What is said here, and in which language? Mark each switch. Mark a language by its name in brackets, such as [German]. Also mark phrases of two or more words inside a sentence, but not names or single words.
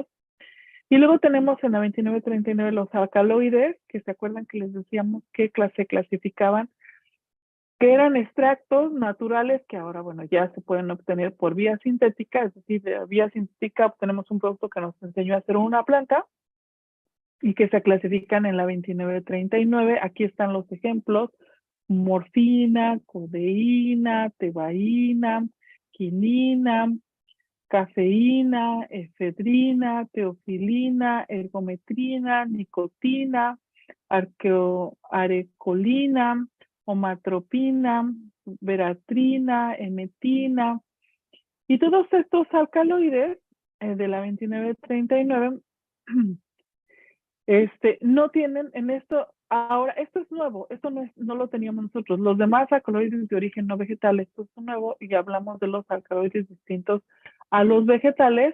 [Spanish] Y luego tenemos en la 2939 los alcaloides, que se acuerdan que les decíamos que se clasificaban, que eran extractos naturales que ahora, bueno, ya se pueden obtener por vía sintética, es decir, de vía sintética obtenemos un producto que nos enseñó a hacer una planta y que se clasifican en la 2939. Aquí están los ejemplos: morfina, codeína, tebaína, quinina, cafeína, efedrina, teofilina, ergometrina, nicotina, arecolina, omatropina, veratrina, emetina. Y todos estos alcaloides de la 2939 no tienen en esto, ahora, esto es nuevo, esto no lo teníamos nosotros. Los demás alcaloides de origen no vegetal, esto es nuevo, y hablamos de los alcaloides distintos a los vegetales.